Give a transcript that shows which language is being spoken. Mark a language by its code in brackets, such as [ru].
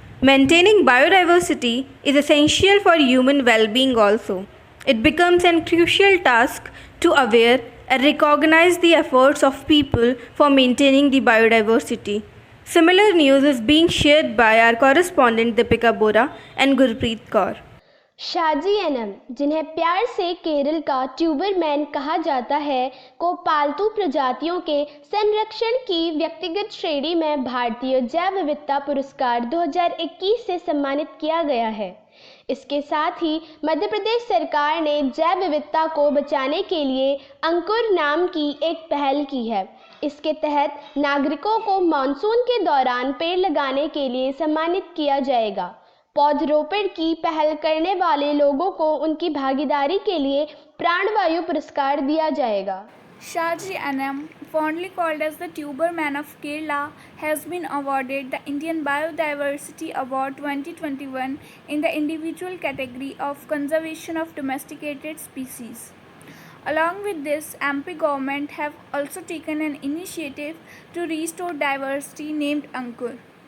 [en] Maintaining biodiversity is essential for human well-being also. It becomes a crucial task to aware and recognize the efforts of people for maintaining the biodiversity. Similar news is being shared by our correspondent Deepika Bora and Gurpreet Kaur. [hi] Shaji annum, जिन्हें प्यार से केरल का ट्यूबरमैन कहा जाता है, को पालतू प्रजातियों के संरक्षण की व्यक्तिगत श्रेणी में भारतीय जैव विविधता पुरस्कार 2021 से सम्मानित किया गया है। इसके साथ ही मध्य प्रदेश सरकार ने जैव विविधता को बचाने के लिए अंकुर नाम की एक पहल की है। इसके तहत नागरिकों को मानसून के दौरान पेड़ लगाने के लिए सम्मानित किया जाएगा। पौधरोपण की पहल करने वाले लोगों को उनकी भागीदारी के लिए प्राणवायु पुरस्कार दिया जाएगा। [en] Shaji Anam, fondly called as the Tuberman of Kerala, has been awarded the Indian Biodiversity Award 2021 in the individual category of Conservation of Domesticated Species. Along with this, MP government have also taken an initiative to restore diversity named Ankur.